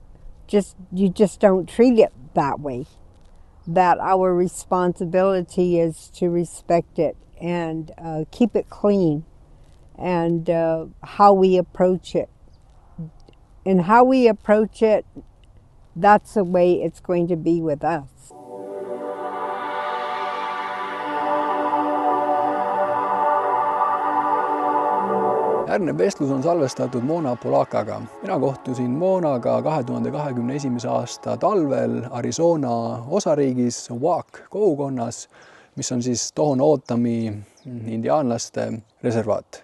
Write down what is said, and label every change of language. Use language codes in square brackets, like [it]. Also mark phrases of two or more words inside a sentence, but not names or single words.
[en] You just don't treat it that way. That our responsibility is to respect it and keep it clean, and how we approach it. And how we approach it, that's the way it's going to be with us. [et] Järgnev vestlus on salvestatud Mona Polaccaga. Mina kohtusin Monaga 2021. aasta talvel Arizona osariigis kogukonnas, mis on siis Tohonootami indiaanlaste reservaat.